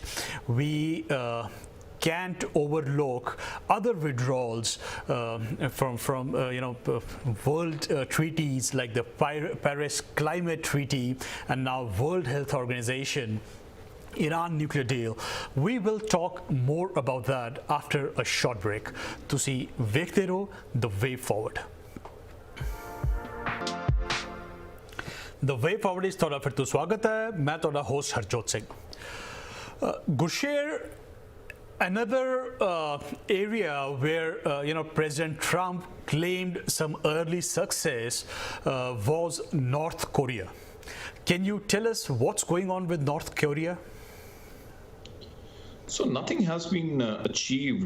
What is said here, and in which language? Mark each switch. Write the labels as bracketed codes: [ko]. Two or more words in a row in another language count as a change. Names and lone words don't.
[en] We can't overlook other withdrawals from world treaties like the Paris Climate Treaty and now World Health Organization, Iran nuclear deal. We will talk more about that after a short break. [pa] ਤੁਸੀਂ ਵੇਖਦੇ ਰਹੋ the way forward. [en] The Way Forward is [pa] ਤੁਹਾਡਾ ਫਿਰ ਤੋਂ ਸਵਾਗਤ ਹੈ ਮੈਂ ਤੁਹਾਡਾ ਹੋਸਟ ਹਰਜੋਤ ਸਿੰਘ ਗੁਰਸ਼ੇਰ [en] another area where President Trump claimed some early success was North Korea. Can you tell us what's going on with North Korea? So nothing has been achieved.